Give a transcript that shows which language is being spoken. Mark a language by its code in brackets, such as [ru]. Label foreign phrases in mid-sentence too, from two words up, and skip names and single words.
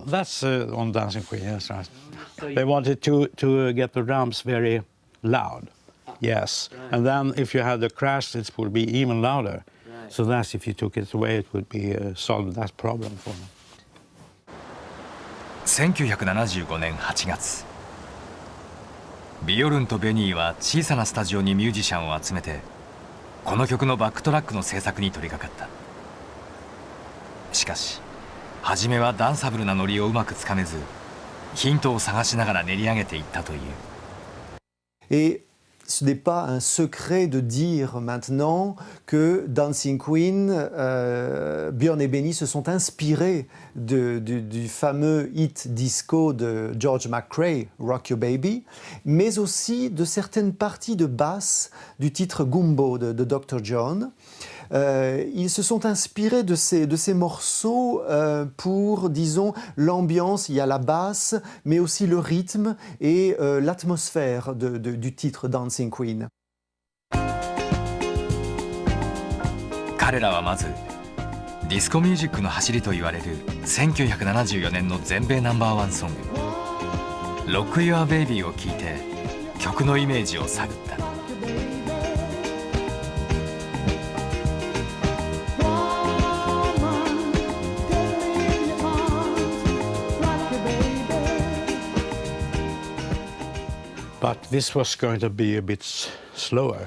[en] That's on Dancing Queen. That's right. They wanted to get the drums very loud. Yes, right. And then if you had the crash, it would be even louder. Right. So that's if you took it away, it would be solve that problem for them. [ja] 1975 年8月、ビオルンとベニーは小さなスタジオにミュージシャンを集めて、この曲のバックトラックの制作に取り掛かった。しかし初めはダンサブルなノリをうまくつかめず、ヒントを探しながら練り上げていったという。 [fr] Et ce n'est pas un secret de dire maintenant que Dancing Queen, Björn et Benny se sont inspirés du fameux hit disco de George McRae, Rock Your Baby, mais aussi de certaines parties de basse du titre Gumbo de Dr. John. Ils se sont inspirés de ces morceaux pour, disons, l'ambiance. Il y a la basse, mais aussi le rythme et l'atmosphère du titre Dancing Queen. [ja] 彼らはまずディスコミュージックの走りと言われる1974年の全米ナンバーワンソング「Rock Your Baby」を聴いて曲のイメージを探った。 [en] But this was going to be a bit slower.